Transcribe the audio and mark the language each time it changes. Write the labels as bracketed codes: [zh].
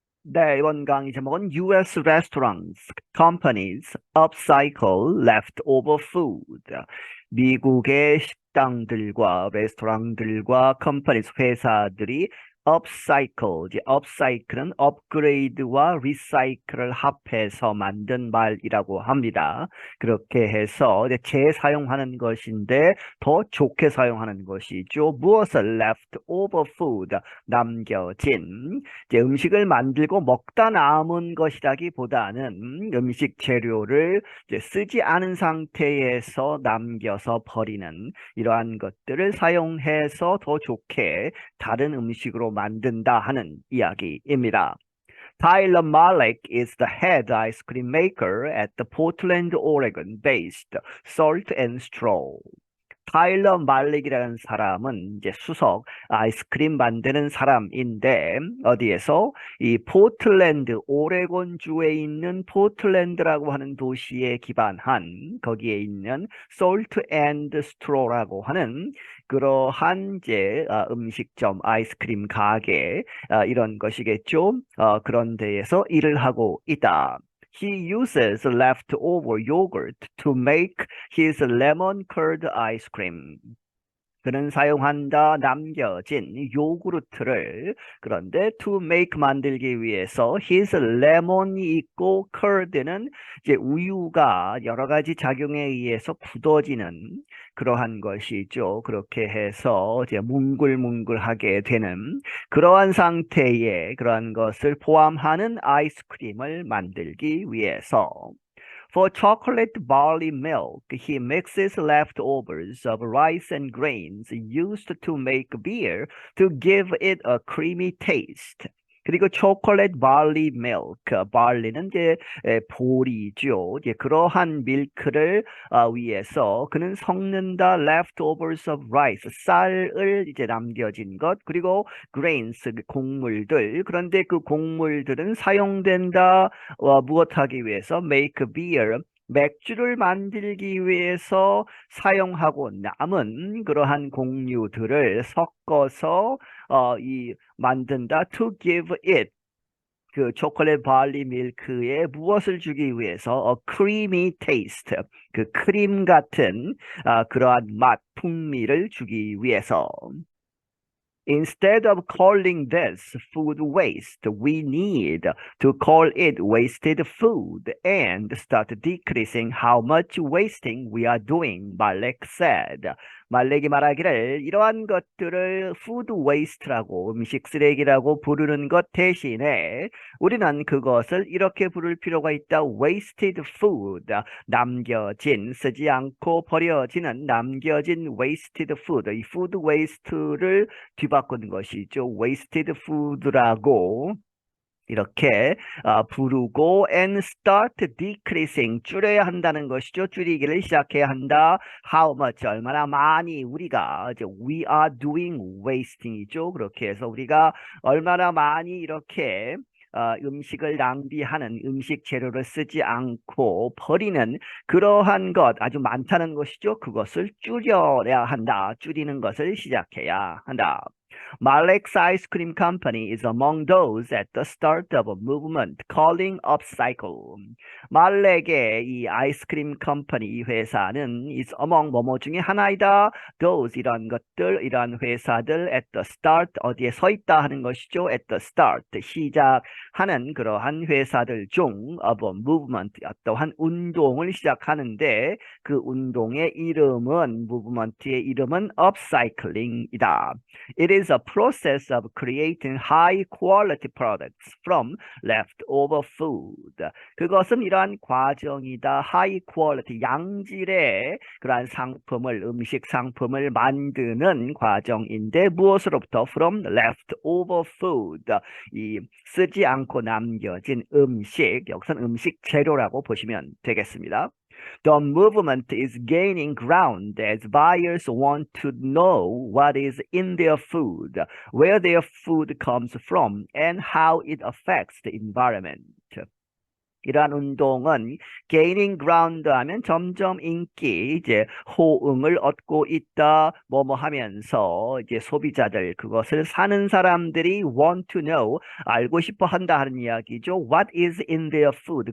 [ko] 네, 이번 강의 제목은 [en] US restaurants, companies upcycle leftover food. [ko] 미국의 식당들과 레스토랑들과 companies, 회사들이 upcycle, 이제 upcycle은 업그레이드와 리사이클을 합해서 만든 말이라고 합니다. 그렇게 해서 이제 재사용하는 것인데 더 좋게 사용하는 것이죠. 무엇을 leftover food, 남겨진 이제 음식을 만들고 먹다 남은 것이라기보다는 음식 재료를 이제 쓰지 않은 상태에서 남겨서 버리는 이러한 것들을 사용해서 더 좋게 다른 음식으로 만든다 하는 이야기입니다. [en] Tyler Malik is the head ice cream maker at the Portland, Oregon-based Salt and Straw. [ko] 타일러 말릭이라는 사람은 이제 수석 아이스크림 만드는 사람인데 어디에서 이 포틀랜드 오레곤주에 있는 포틀랜드라고 하는 도시에 기반한 거기에 있는 솔트 앤드 스트로라고 하는 그러한 이제 음식점 아이스크림 가게 이런 것이겠죠. 그런 데에서 일을 하고 있다. [en] He uses leftover yogurt to make his lemon curd ice cream. [ko] 그는 사용한다 남겨진 요구르트를 그런데 [en] to make [ko] 만들기 위해서 his lemon이 있고 curd는 이제 우유가 여러 가지 작용에 의해서 굳어지는 그러한 것이죠. 그렇게 해서 이제 뭉글뭉글하게 되는 그러한 상태의 그러한 것을 포함하는 아이스크림을 만들기 위해서 [en] For chocolate barley milk, he mixes leftovers of rice and grains used to make beer to give it a creamy taste. [ko] 그리고 초콜릿 barley milk, barley는 이제 보리죠. 이제 그러한 밀크를 위해서 그는 섞는다 [en] leftovers of rice, [ko] 쌀을 이제 남겨진 것, 그리고 grains, 곡물들. 그런데 그 곡물들은 사용된다 무엇하기 위해서 [en] make beer [ko] 맥주를 만들기 위해서 사용하고 남은 그러한 곡류들을 섞어서 이 만든다 [en] to give it [ko] 그 초콜릿 발리 밀크에 무엇을 주기 위해서 [en] a creamy taste [ko] 그 크림 같은 그러한 맛 풍미를 주기 위해서 [en] Instead of calling this food waste, we need to call it wasted food and start decreasing how much wasting we are doing, Malek said. [ko] 말렉이 말하기를 이러한 것들을 food waste라고 음식 쓰레기라고 부르는 것 대신에 우리는 그것을 이렇게 부를 필요가 있다. wasted food, 남겨진, 쓰지 않고 버려지는 남겨진 wasted food, 이 food waste를 뒤바꾼 것이죠. wasted food라고 이렇게 부르고 [en] and start decreasing [ko] 줄여야 한다는 것이죠. 줄이기를 시작해야 한다. [en] How much [ko] 얼마나 많이 우리가 이제 [en] we are doing wasting이죠. [ko] 그렇게 해서 우리가 얼마나 많이 이렇게 음식을 낭비하는 음식 재료를 쓰지 않고 버리는 그러한 것 아주 많다는 것이죠. 그것을 줄여야 한다. 줄이는 것을 시작해야 한다. [en] Malik's Ice Cream Company is among those at the start of a movement calling upcycle. [ko] 말렉의 이 아이스크림 컴퍼니 이 회사는 [en] is among [ko] 뭐뭐 중에 하나이다. Those 이런 것들 이런 회사들 [en] at the start [ko] 어디에 서 있다 하는 것이죠. [en] At the start [ko] 시작하는 그러한 회사들 중 [en] of a movement [ko] 어떠한 운동을 시작하는데 그 운동의 이름은 movement의 이름은 upcycling이다. [en] It is a process of creating high quality products from leftover food. [ko] 그것은 이러한 과정이다. high quality, 양질의 그러한 상품을, 음식 상품을 만드는 과정인데 무엇으로부터? [en] from leftover food. [ko] 이 쓰지 않고 남겨진 음식, 여기서는 음식 재료라고 보시면 되겠습니다. [en] The movement is gaining ground as buyers want to know what is in their food, where their food comes from, and how it affects the environment. [ko] 이러한 운동은 [en] gaining ground [ko] 하면 점점 인기, 이제 호응을 얻고 있다, 뭐뭐 하면서 이제 소비자들, 그것을 사는 사람들이 [en] want to know, [ko] 알고 싶어 한다 하는 이야기죠. [en] What is in their food?